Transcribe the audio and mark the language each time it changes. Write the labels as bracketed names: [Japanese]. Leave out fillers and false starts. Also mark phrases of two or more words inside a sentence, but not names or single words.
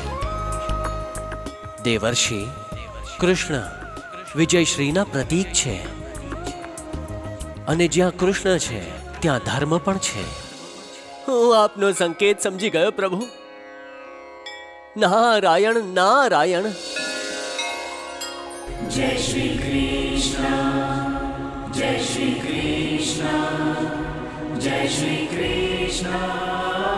[Gujarati] દેવર્ષિ, કૃષ્ણ વિજયશ્રીના પ્રતીક છે, અને જ્યાં કૃષ્ણ છે ત્યાં ધર્મ પણ છે. હું આપનો સંકેત સમજી ગયો પ્રભુ. નારાયણ નારાયણ. [Hindi] जय श्री कृष्ण, जय श्री कृष्ण, जय श्री कृष्ण.